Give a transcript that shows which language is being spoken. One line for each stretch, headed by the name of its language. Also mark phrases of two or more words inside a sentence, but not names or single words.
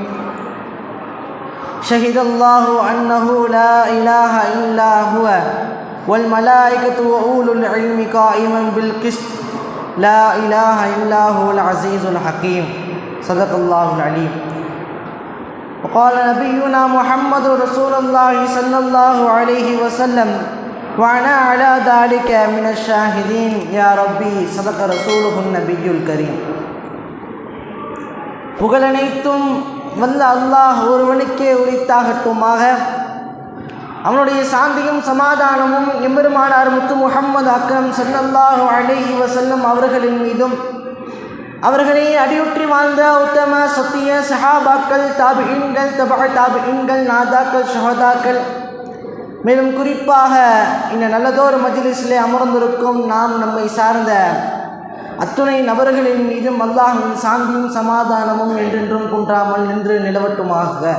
Arabic: شهد الله أنه لا إله إلا هو والملائكة وأولو العلم قائما بالقسط لا إله إلا هو العزيز الحكيم. صدق الله العليم. وقال نبينا محمد رسول الله صلى الله عليه وسلم وأنا على ذلك من الشاهدين يا ربي صدق رسوله النبي الكريم.
Tamil: புகழனைத்தும் வல்ல அல்லாஹ் ஒருவனுக்கே உரித்தாகட்டுமாக. அவனுடைய சாந்தியும் சமாதானமும் எம்பெருமானார் முத்து முஹம்மது அக்ரம்
Arabic: صلى الله عليه وسلم
Tamil: அவர்களின் மீதும் அவர்களை அடியுற்றி வாழ்ந்த உத்தம சத்திய சஹாபாக்கள், தாபிஈன்கள், தபஅ தாபிஈன்கள், நாதாக்கள், ஷஹதாக்கள், மேலும் குறிப்பாக இந்த நல்லதோர் மஜ்லிஸிலே அமர்ந்திருக்கும் நாம் நம்மை சார்ந்த அத்துணை நபர்களின் மீதும் அல்லாஹ்வின் சாந்தியும் சமாதானமும் என்றென்றும் குன்றாமல் நின்று நிலவட்டுமாக.